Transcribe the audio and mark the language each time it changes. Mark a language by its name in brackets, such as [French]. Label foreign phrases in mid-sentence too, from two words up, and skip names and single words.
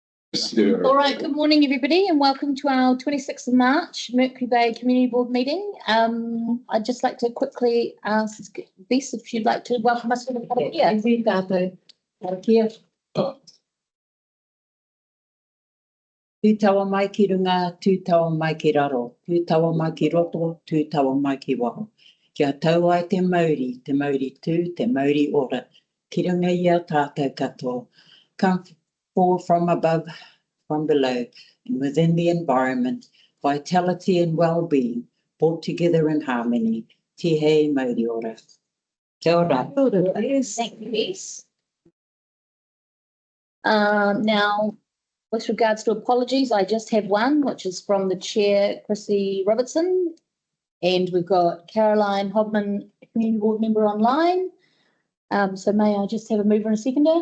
[English] All right, good morning, everybody, and welcome to our 26th of March Mercury Bay Community Board meeting. I'd just like to quickly ask Bess if you'd like to welcome us to the Karakia. Karakia. [Māori] Tū taua mai ki runga, tū taua mai ki raro, tū taua mai ki roto, tū taua mai ki waho. Kia tau ai te Māori tū, te Māori ora. Ki runga ia tātou katoa. [English] Come forward from above, from below, and within the environment, vitality and well-being, brought together in harmony. [Māori] Te hei Māori ora. Kia ora. [English] Thank you, Bess. Now, with regards to apologies, I just have one, which is from the Chair, Chrissy Robertson, and we've got Caroline Hodman, Community Board Member online. So may I just have a mover and a seconder?